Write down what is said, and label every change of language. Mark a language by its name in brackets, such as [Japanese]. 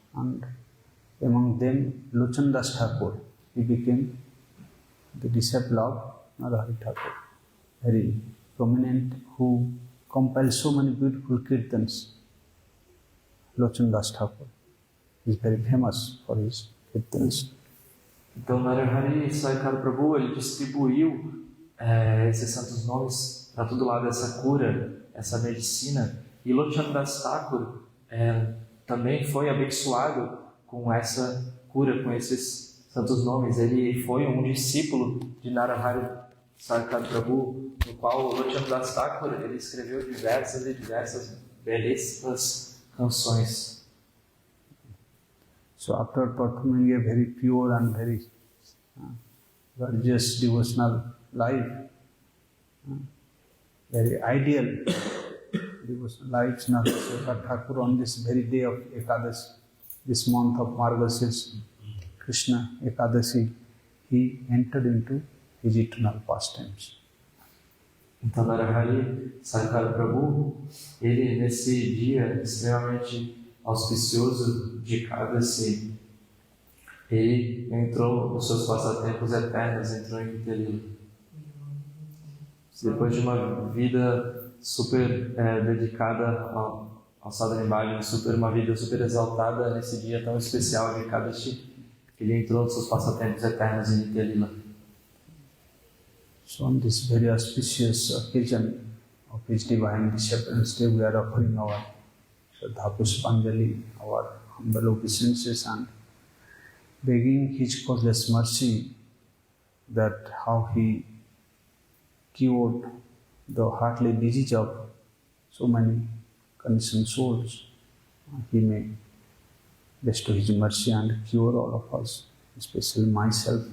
[English] And among them, Lochandas Thakur, he became the disciple of Narahari Thakur, very prominent, who compiled so many beautiful kirtans. Lochandas Thakur is very famous for his kirtans. [Portuguese] Então, Narahari Sarakara Prabhu, ele distribuiu esses santos nomes para todo lado, essa cura essa medicina. E Lochandas Thakur também foi abençoado com essa cura, com esses santos nomes. Ele foi um discípulo de Narahari Sarakara Prabhu, no qual Lochandas Thakur ele escreveu diversas e diversas belíssimas canções. [English] So after performing a very pure and very gorgeous devotional life, very ideal devotional life, Narahari Thakur on this very day of Ekadashi, this month of Margashira Krishna Ekadashi, he entered into his eternal pastimes. [Portuguese] Então, Narahari Sarakara Prabhu, ele nesse dia extremamente auspicioso de Ekadashi, ele entrou nos seus passatempos eternos, entrou em Lila. Depois de uma vida super dedicada ao Sadhana Bhajan, uma vida super exaltada, nesse dia tão especial de Ekadashi, ele entrou nos seus passatempos eternos em Lila. [English] So on this very auspicious occasion of his divine disappearance day, we are offering our Shraddha Pushpanjali, our humble obeisances, and begging his causeless mercy that how he cured the heartly disease of so many conditioned souls, he may bestow his mercy and cure all of us, especially myself.